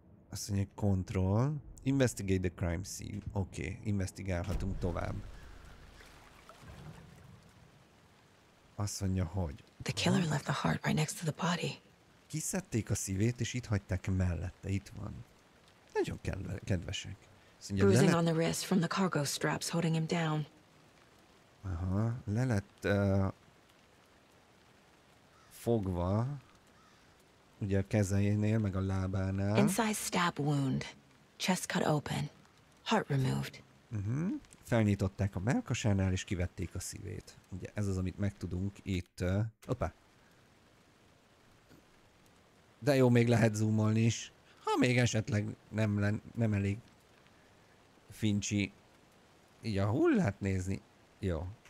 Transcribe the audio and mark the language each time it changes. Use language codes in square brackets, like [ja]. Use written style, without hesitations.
[hu] Azt mondja, [en] control, investigate the crime scene. [hu] Oké, investigálhatunk tovább. Azt mondja, hogy... [en] The killer left the heart right next to the body. [hu] Kiszedték a szívét, és itt hagyták mellette. Itt van. Nagyon kedvesek. Mondja, [en] bruising on the wrist from the cargo straps holding him down. [hu] Aha, le lett fogva, ugye a kezeinél, meg a lábánál. [en] Inside stab wound, chest cut open, heart removed. [hu] Felnyitották a mellkasánál, és kivették a szívét. Ugye ez az, amit megtudunk itt. Hoppá. De jó, még lehet zoomolni is. Ha még esetleg nem elég fincsi így a hullát nézni. Jó.